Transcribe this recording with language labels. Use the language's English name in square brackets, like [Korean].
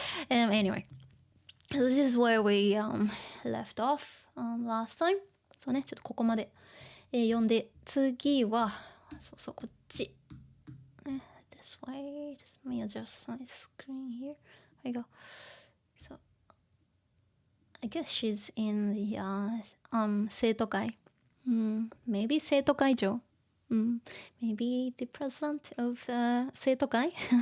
[English] Anyway, so this is where we left off last time. [Japanese] そうね、ちょっとここまで読んで、次はそうこっち。 [English] This way, just let me adjust my screen here. There we go. So I guess she's in the 生徒会. Maybe 生徒会長.Maybe the president of 生徒会.